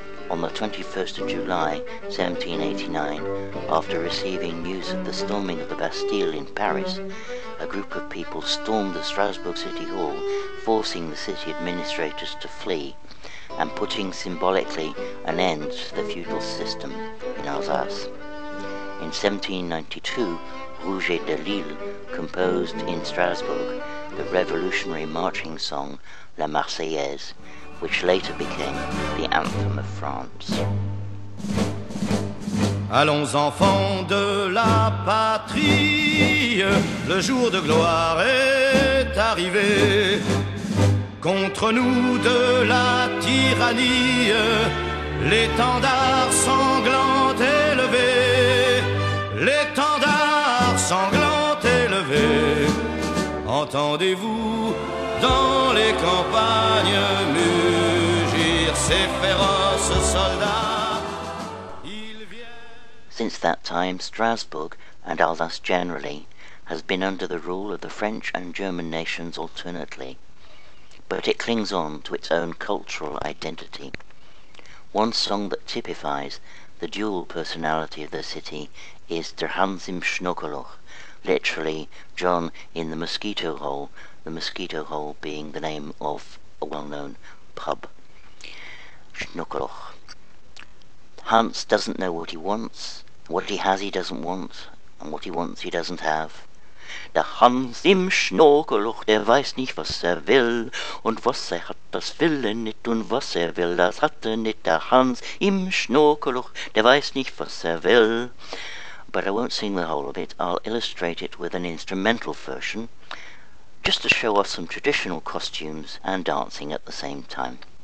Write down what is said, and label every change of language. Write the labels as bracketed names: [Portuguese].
[English] On the 21st of July 1789, after receiving news of the storming of the Bastille in Paris, a group of people stormed the Strasbourg City Hall, forcing the city administrators to flee and putting symbolically an end to the feudal system in Alsace. In 1792, Rouget de Lille composed in Strasbourg the revolutionary marching song La Marseillaise, which later became the anthem of France. [French] Allons enfants de la patrie, le jour de gloire est arrivé. Contre nous de la tyrannie, l'étendard sanglant élevé, l'étendard sanglant élevé. Entendez-vous dans les campagnes mugir ces féroces soldats? [English] Since that time, Strasbourg, and Alsace generally, has been under the rule of the French and German nations alternately, but it clings on to its own cultural identity. One song that typifies the dual personality of the city is Der Hans im Schnokeloch, literally John in the mosquito hole being the name of a well-known pub. Schnokeloch. Hans doesn't know what he wants, what he has he doesn't want, and what he wants he doesn't have. [German] Der Hans im Schnokeloch, der weiß nicht, was will, und was hat, das will nicht, und was will, das hat nicht. Der Hans im Schnokeloch, der weiß nicht, was will. [English] But I won't sing the whole of it, I'll illustrate it with an instrumental version, just to show off some traditional costumes and dancing at the same time.